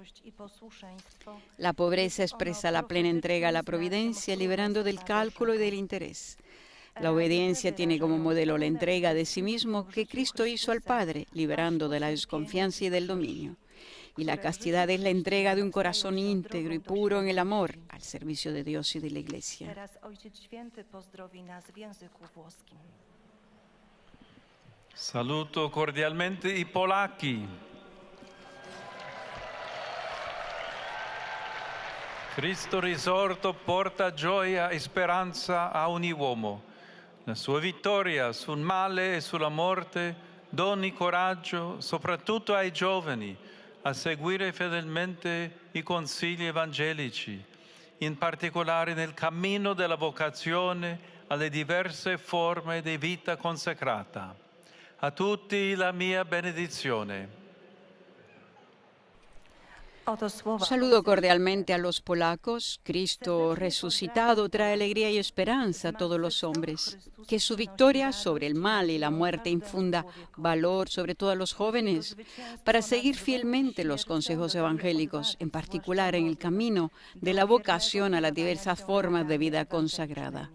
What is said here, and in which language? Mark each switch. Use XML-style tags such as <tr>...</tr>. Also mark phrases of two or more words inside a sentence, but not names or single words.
<es>La pobreza expresa la plena entrega a la providencia, liberando del cálculo y del interés. La obediencia tiene como modelo la entrega de sí mismo que Cristo hizo al Padre, liberando de la desconfianza y del dominio. Y la castidad es la entrega de un corazón íntegro y puro en el amor al servicio de Dios y de la Iglesia.</es> <it>Saluto cordialmente i polacchi. Cristo risorto porta gioia e speranza a ogni uomo. La sua vittoria sul male e sulla morte doni coraggio soprattutto ai giovani a seguire fedelmente i consigli evangelici, in particolare nel cammino della vocazione alle diverse forme di vita consacrata. A tutti la mia benedizione.</it> <es>Saludo cordialmente a los polacos. Cristo resucitado trae alegría y esperanza a todos los hombres. Que su victoria sobre el mal y la muerte infunda valor sobre todos los jóvenes para seguir fielmente los consejos evangélicos, en particular en el camino de la vocación a las diversas formas de vida consagrada.</es>